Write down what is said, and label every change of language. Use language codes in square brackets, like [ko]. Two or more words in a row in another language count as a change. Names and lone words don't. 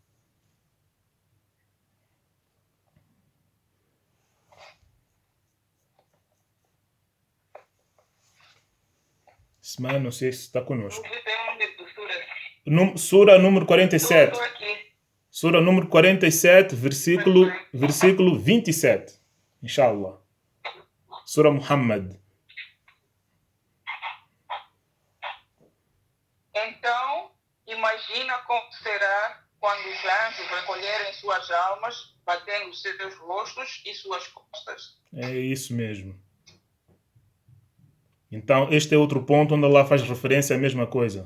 [pt] Asma, não sei se está conosco. Surah número 47. Surah número 47, versículo 27. Inshallah. Surah Muhammad. Então, imagina como será quando os anjos recolherem suas almas, batendo seus rostos e suas costas. É isso mesmo. Então, este é outro ponto onde Allah faz referência à mesma coisa.